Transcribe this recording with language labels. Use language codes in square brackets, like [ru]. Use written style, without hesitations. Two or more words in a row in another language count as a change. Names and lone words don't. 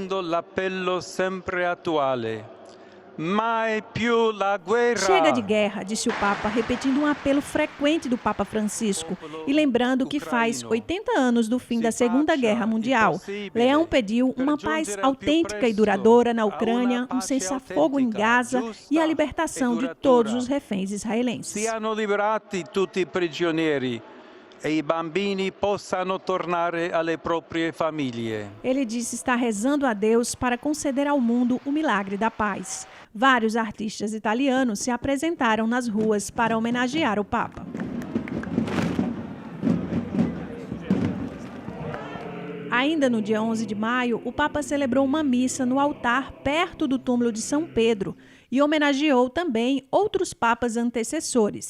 [pt] Chega de guerra, disse o Papa, repetindo um apelo frequente do Papa Francisco e lembrando que faz 80 anos do fim da Segunda Guerra Mundial. Leão pediu uma paz autêntica e duradoura na Ucrânia, um cessar-fogo em Gaza e a libertação de todos os reféns israelenses. [it] Siano liberati tutti i prigionieri e i bambini possano tornare alle proprie famiglie. [pt] Ele disse estar rezando a Deus para conceder ao mundo o milagre da paz. Vários artistas italianos se apresentaram nas ruas para homenagear o Papa. Ainda no dia 11 de maio, o Papa celebrou uma missa no altar perto do túmulo de São Pedro e homenageou também outros papas antecessores.